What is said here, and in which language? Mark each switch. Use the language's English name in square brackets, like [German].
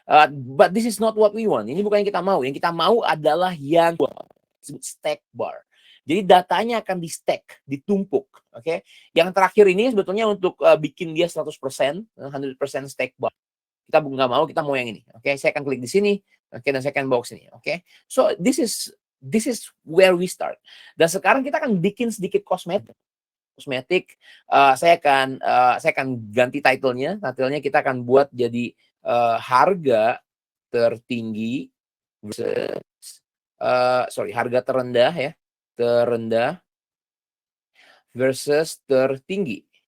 [English] But this is not what we want. [Indonesian] Ini bukan yang kita mau. Yang kita mau adalah yang disebut stack bar. Jadi datanya akan di-stack, ditumpuk, oke. Yang terakhir ini sebetulnya untuk bikin dia 100%, 100% stack bar. Kita nggak mau, kita mau yang ini, oke. Saya akan klik di sini, oke, dan saya akan bawa ke sini, oke. [English] So this is where we start. [Indonesian] Dan sekarang kita akan bikin sedikit kosmetik. Saya akan ganti title-nya. Title-nya kita akan buat jadi harga tertinggi versus harga terendah ya. Terendah versus tertinggi.